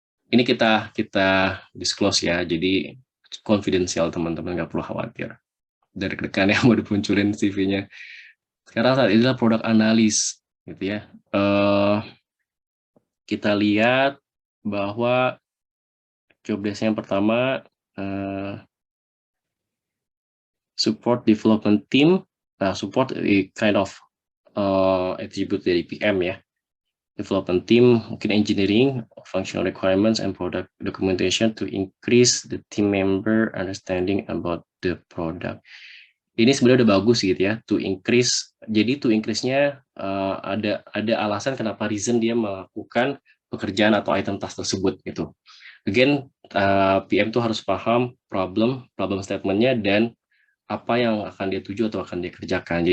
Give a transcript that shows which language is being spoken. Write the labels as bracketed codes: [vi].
[id] Ini kita disclose ya, jadi confidential teman-teman, nggak perlu khawatir. Dari rekan yang mau dimunculin CV-nya. Sekarang saat ini adalah produk analis, gitu ya. Kita lihat bahwa job desk yang pertama [en] support development team. Support kind of attribute [id] dari PM ya. [en] Development team, [id] mungkin [en] engineering, functional requirements, and product documentation to increase the team member understanding about the product. [id] Ini sebenarnya udah bagus gitu ya, [en] to increase. [id] Jadi [en] to increase- [id] nya ada alasan kenapa reason dia melakukan pekerjaan atau item task tersebut gitu. Again, PM tuh harus paham problem statement-nya dan apa yang akan dia tuju atau akan dia kerjakan.